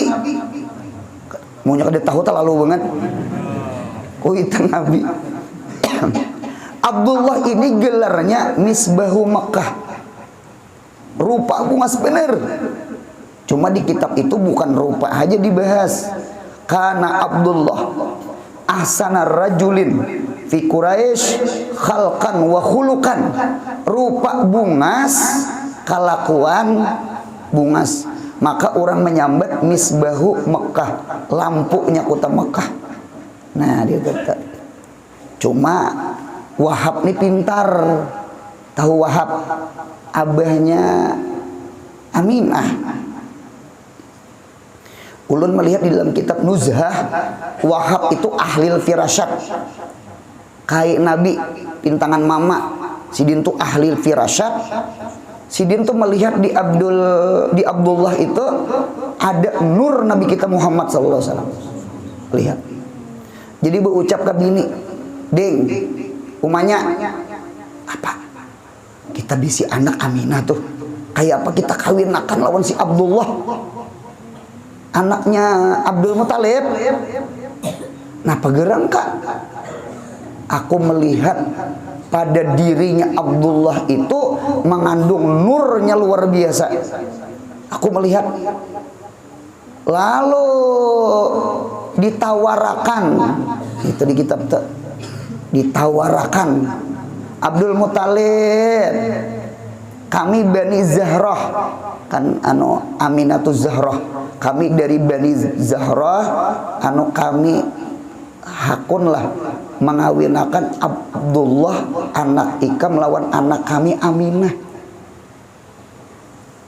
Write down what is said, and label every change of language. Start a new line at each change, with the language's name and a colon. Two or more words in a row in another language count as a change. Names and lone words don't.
Banjar: Maunya kada tahu terlalu banget. Kuitan Nabi. Abdullah ini gelarnya Misbahu Makkah. Rupa bungas bener. Cuma di kitab itu bukan rupa aja dibahas. Karena Abdullah
Arabic: أحسن رجل في قريش خلقا وخلقا.
Banjar: Rupa bungas, kelakuan bungas. Maka orang menyambat Misbahu Makkah, lampunya kota Makkah. Nah, dia kata. Cuma Wahab nih pintar. Tahu Wahab? Abahnya Aminah. Ulun melihat di dalam kitab Nuzhah, Wahab itu ahli firasat. Kayak Nabi, pintangan mama. Sidin tuh ahli firasat. Sidin tuh melihat di Abdullah itu ada nur Nabi kita Muhammad
Arabic: صلى الله عليه وسلم.
Banjar: Lihat. Jadi berucap ke bini, "Deng, umanya apa? Kita bisi anak Aminah tuh. Kayak apa kita kawin akan lawan si Abdullah, anaknya Abdul Muthalib." Nah, pagerang kak, aku melihat pada dirinya Abdullah itu mengandung nurnya luar biasa. Aku melihat. Lalu ditawarakan, itu di kitab ditawarakan, Abdul Muthalib, kami Bani Zahrah, kan Aminatus Zahrah, kami dari Bani Zahrah, kami hakunlah mengawinakan Abdullah anak ikam lawan anak kami Aminah.